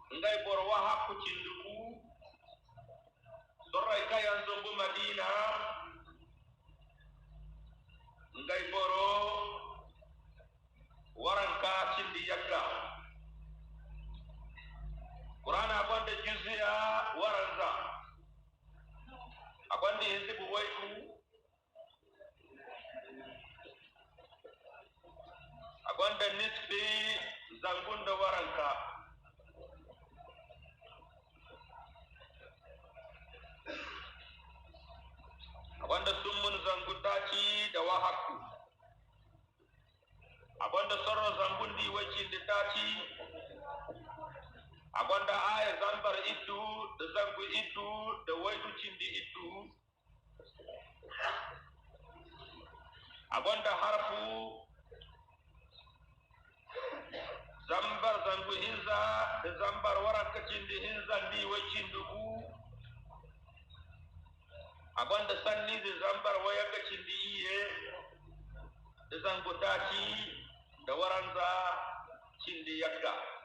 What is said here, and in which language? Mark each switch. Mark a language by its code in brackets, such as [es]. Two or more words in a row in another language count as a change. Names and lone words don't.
[dje] ngai borwa hakku cinduku dorray kayan zombu Madina ngai boro waranka cindi yakka Qur'ana akwanda juzia waranza akwanda hizbu waitu akwanda nisbi zangunda waranka akwanda summun zangutaci da wahakku akwanda sorro zangundi wacindi taci akwanda aya zambar iddu da zangu iddu da waitu cindi iddu akwanda harfu zambar zangu hinza da zambar waranka cindi hinzan di wacindugu akwanda sanni da zambar wayaka cindi iye da zangu taci da waranza cindi yakka